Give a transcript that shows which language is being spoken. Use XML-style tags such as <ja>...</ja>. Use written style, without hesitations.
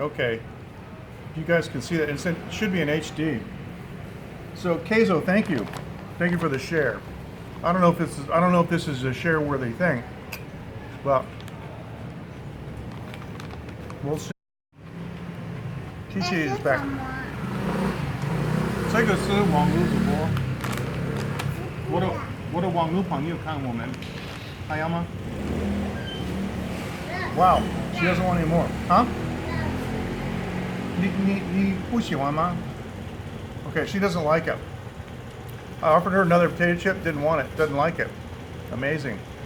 <en>Okay. You guys can see that. It should be in HD. So Keizo, thank you. Thank you for the share. I don't know if this is a share-worthy thing, but we'll see. Chi is back.</en> <zh>这个是网络直播，我的网络朋友看我们，还要吗？</zh> <en>Wow, she doesn't want any more, huh?</en> <zh>你不喜欢吗?</zh> <en>Okay, she doesn't like it. I offered her another potato chip, didn't want it, doesn't like it. Amazing.</en>